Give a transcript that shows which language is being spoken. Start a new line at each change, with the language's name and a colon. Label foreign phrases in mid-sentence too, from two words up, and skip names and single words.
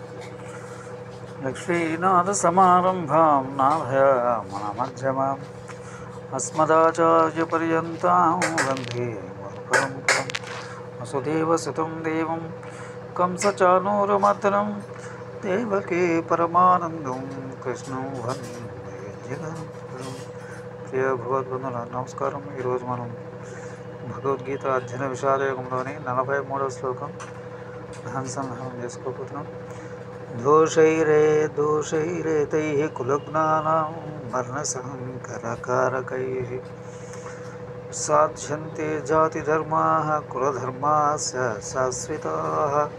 Sanskrit: लक्ष्मीनाथसमारम्भां नाथयामनमध्यमाम् अस्मदाचार्यपर्यन्तां वन्दे गुरुपरम्परां। वसुदेवसुतं देवं कंसचाणूरमर्दनं देवकी परमानन्दं कृष्णं वन्दे जगद्गुरुं।
Telugu: ప్రియ భగవద్బంధుల నమస్కారం. ఈరోజు మనం భగవద్గీత అధ్యయన విషాదయోగంలోని 43వ శ్లోకం అనుసంధానం చేసుకోబోతున్నాం.
Sanskrit: दोषैरेतैः कुलज्ञानां वर्णसंकरकारकैः साध्यन्ते जातिधर्माः कुलधर्मास्य शाश्वताः.